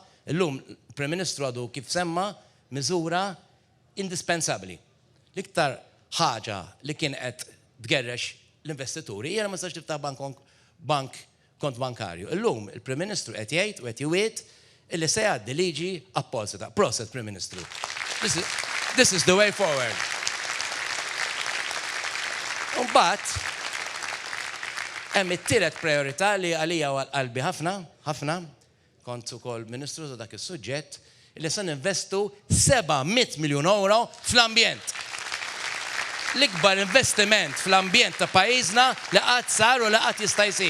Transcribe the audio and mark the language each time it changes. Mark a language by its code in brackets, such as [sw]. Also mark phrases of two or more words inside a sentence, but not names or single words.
[mt] Illum il-Prim Ministru għadu kif semma miżura indispensabbli. L-iktar ħaġa li kien qed tgerrex l-investituri hija ma sax tiftaħ kont bankarju. Illum il-Prim Ministru qed jgħid u qed jwiet illi se jgħaddi liġi apposita. Proset, Prim Ministru. [en] This is the way forward. [mt] Mbagħad hemm it-tielet priorità li għalija qalbi ħafna, kont ukoll Ministru ta' dak is-suġġett, li se ninvestu 700 miljun euro fl-ambjent. L-ikbar investiment fl-ambjent ta' pajjiżna li qatt sar u li qatt jista' jsir.